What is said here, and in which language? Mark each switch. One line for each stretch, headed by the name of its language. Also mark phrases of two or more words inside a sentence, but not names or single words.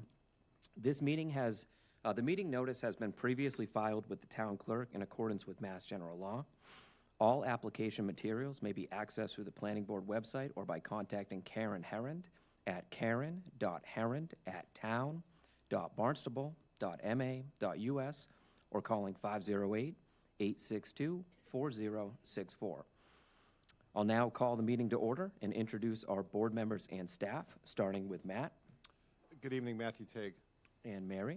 English: This meeting has, the meeting notice has been previously filed with the town clerk in accordance with Mass General Law. All application materials may be accessed through the Planning Board website or by contacting Karen Herrand at karen.herrand@town.barnstable.ma.us or calling 508-862-4064. I'll now call the meeting to order and introduce our board members and staff, starting with Matt. Good evening, Matthew Tague. And Mary.